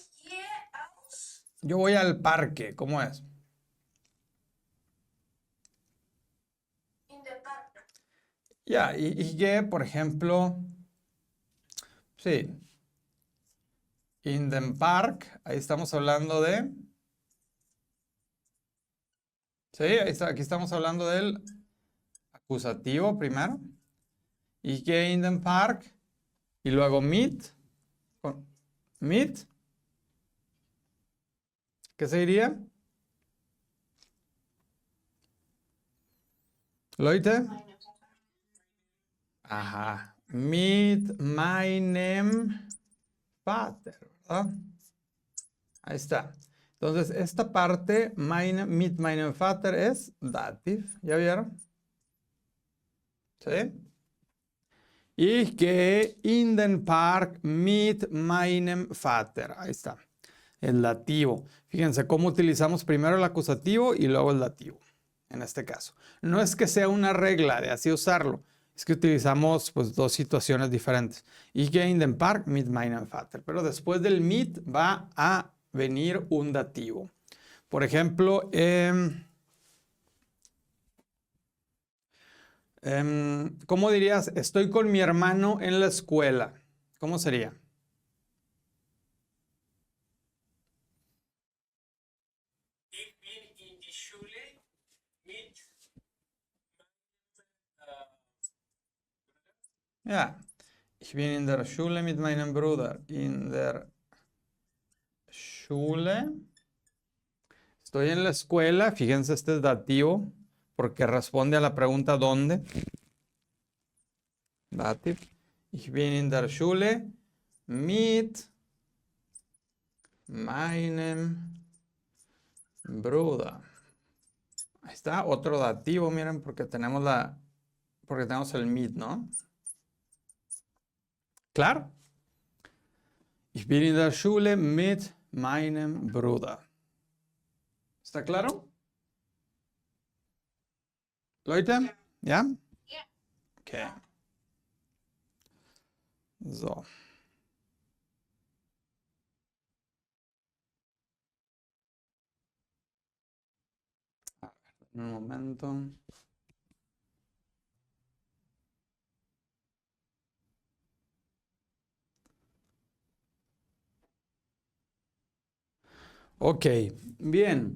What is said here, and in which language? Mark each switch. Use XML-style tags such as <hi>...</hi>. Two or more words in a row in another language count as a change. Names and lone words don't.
<es>yo voy al parque. ¿Cómo es? Ya, y que, por ejemplo, sí,</es> <de>in den Park,</de> <es>ahí estamos hablando de, sí, ahí está, aquí estamos hablando del acusativo primero, y que</es> <de>in den Park,</de> <es>y luego mit, ¿qué se diría?</es> <de>Leute, ajá, mit meinem Vater,</de> <es>¿verdad? Ahí está. Entonces, esta parte,</es> <de>mit meinem Vater, es dativ.</de> <es>¿Ya vieron? ¿Sí?</es> <de>Ich gehe in den Park mit meinem Vater.</de> <es>Ahí está. El dativo. Fíjense cómo utilizamos primero el acusativo y luego el dativo. En este caso. No es que sea una regla de así usarlo. Es que utilizamos pues dos situaciones diferentes.</es> <de>Ich gehe in den Park mit meinem Vater.</de> <es>Pero después del mit va a venir un dativo. Por ejemplo, ¿cómo dirías? Estoy con mi hermano en la escuela. ¿Cómo sería?</es> <de>Ich bin in die Schule mit Ja. Ich bin in der Schule mit meinem Bruder. In der Schule.</de> <es>Estoy en la escuela. Fíjense, este es dativo porque responde a la pregunta ¿dónde?</es> <de>Dativ. Ich bin in der Schule mit meinem Bruder.</de> <es>Ahí está, otro dativo, miren, porque tenemos el mit, ¿no? Claro.</es> <de>Ich bin in der Schule mit meinem Bruder.</de> <es>¿Está claro?</es> <de>Leute? Ja? Ja.</de> <en>Okay. So.</en> <es>A ver, un momento. Ok, bien.</es>